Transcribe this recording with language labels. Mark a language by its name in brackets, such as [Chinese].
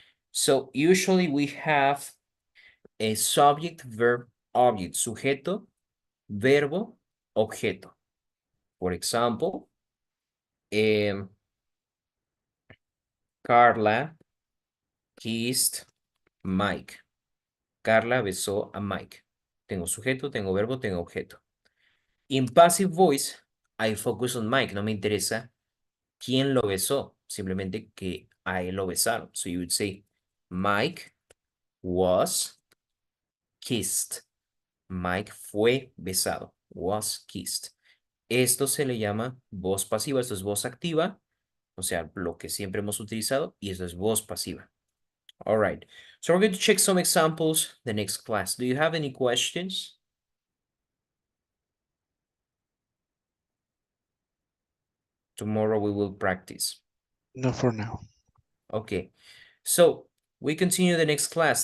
[English] So usually we have a subject, verb, object, [Spanish] sujeto, verbo, objeto. [English] For example, Carla kissed Mike. [Spanish] Carla besó a Mike. Tengo sujeto, tengo verbo, tengo objeto. [English] In passive voice, I focus on Mike. [Spanish] No me interesa quién lo besó, simplemente que a él lo besaron. [English] So you would say, Mike was kissed. [Spanish] Mike fue besado. [English] Was kissed. [Spanish] Esto se le llama voz pasiva. Esto es voz activa. O sea, lo que siempre hemos utilizado. Y esto es voz pasiva. All right. [English] So we're going to check some examples the next class. Do you have any questions? Tomorrow we will practice. No, for now. Okay. So we continue the next class.